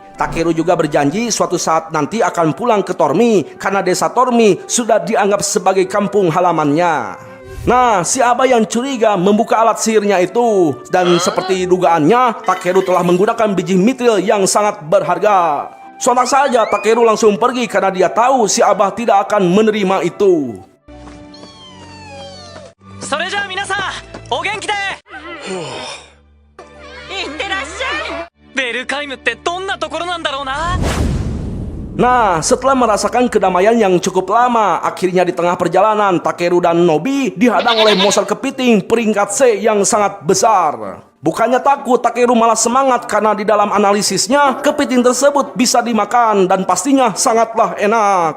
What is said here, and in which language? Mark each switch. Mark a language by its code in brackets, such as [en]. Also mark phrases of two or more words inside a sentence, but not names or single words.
[id] Takeru juga berjanji suatu saat nanti akan pulang ke Tormi karena desa Tormi sudah dianggap sebagai kampung halamannya. Nah, si Abah yang curiga membuka alat sihirnya itu. Dan seperti dugaannya, Takeru telah menggunakan biji mitril yang sangat berharga. Sontak saja Takeru langsung pergi karena dia tahu si Abah tidak akan menerima itu. [ja] それじゃあ皆さんお元気でいってらっしゃい。ベルカイムってどんなところなんだろうな。 [id] Nah, setelah merasakan kedamaian yang cukup lama, akhirnya di tengah perjalanan Takeru dan Nobi dihadang oleh monster kepiting peringkat C yang sangat besar. Bukannya takut, Takeru malah semangat karena di dalam analisisnya kepiting tersebut bisa dimakan dan pastinya sangatlah enak.